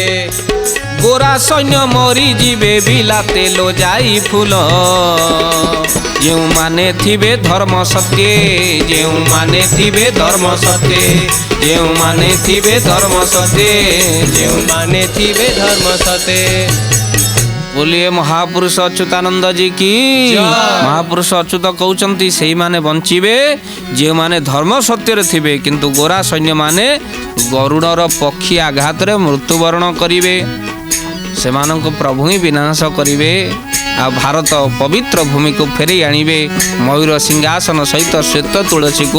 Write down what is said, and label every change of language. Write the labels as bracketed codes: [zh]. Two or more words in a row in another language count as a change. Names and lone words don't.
[or] ଗୋରା ସୈନ୍ୟ ମରିଯିବେ ବିଲାତେ लो ଯାଇ ଫୁଲ। ଯେଉଁମାନେ ଥିବେ ଧର୍ମ ସତ୍ୟ, ଯେଉଁମାନେ ଥିବେ ଧର୍ମ ସତ୍ୟ, ଯେଉଁମାନେ ଥିବେ ଧର୍ମ ସତ୍ୟ, ଯେଉଁମାନେ ଥିବେ ଧର୍ମ ସତେ। [hi] बोलिए महापुरुष अच्युतानंद जी की। [or] ମହାପୁରୁଷ ଅଚ୍ୟୁତ କହୁଛନ୍ତି ସେଇମାନେ ବଞ୍ଚିବେ ଯେଉଁମାନେ ଧର୍ମ ସତ୍ୟରେ ଥିବେ, କିନ୍ତୁ ଗୋରା ସୈନ୍ୟ ମାନେ ଗରୁଡ଼ର ପକ୍ଷୀ ଆଘାତରେ ମୃତ୍ୟୁବରଣ କରିବେ, ସେମାନଙ୍କୁ ପ୍ରଭୁ ହିଁ ବିନାଶ କରିବେ। ଆଉ ଭାରତ ପବିତ୍ର ଭୂମିକୁ ଫେରେଇ ଆଣିବେ ମୟୂର ସିଂହାସନ ସହିତ ଶ୍ଵେତ ତୁଳସୀକୁ।